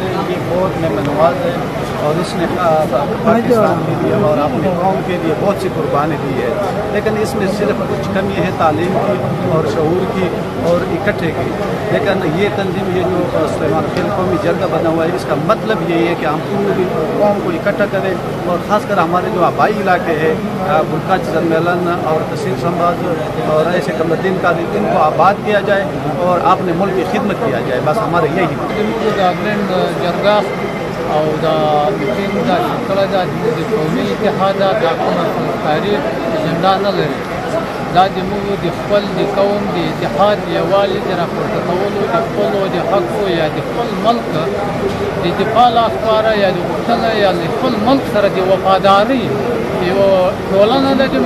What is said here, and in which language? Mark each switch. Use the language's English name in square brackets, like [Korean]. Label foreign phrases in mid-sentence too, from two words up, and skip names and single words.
[Urdu] ہے یہ بہت مہمان ہے اور اس نے پاکستان کے لیے اور اپنے قوم کے لیے بہت سی قربانی دی ہے لیکن اس میں صرف کچھ کمی ہے تعلیم کی اور شعور کی اور اکٹھے کی لیکن یہ تنظیم یہ جو سلیمان خیل قومی جرگہ بنا ہوا ہے اس کا مطلب یہی ہے کہ ہم پوری قوم کو اکٹھا کریں اور خاص کر ہمارے جو آبائی علاقے ہیں گلکچ جلمیلن اور تحصیل سمباز اور ایسے قمرالدین کا ان کو آباد کیا جائے اور اپنے ملک کی خدمت کیا جائے بس ہمارے یہی [Pashto] जरगा او دا میټینګ دا کله دا د قومي اتحاد دا کوم کاری اجنډا نه لري دا د موږ د خپل د قوم د اتحاد یووالي د راپورته کولو د خپلو د حقو یا د خپل ملک د دفاع لپاره یا د غوښتنه یا د خپل ملک سره د وفادارۍ یوه ټولنه ده چې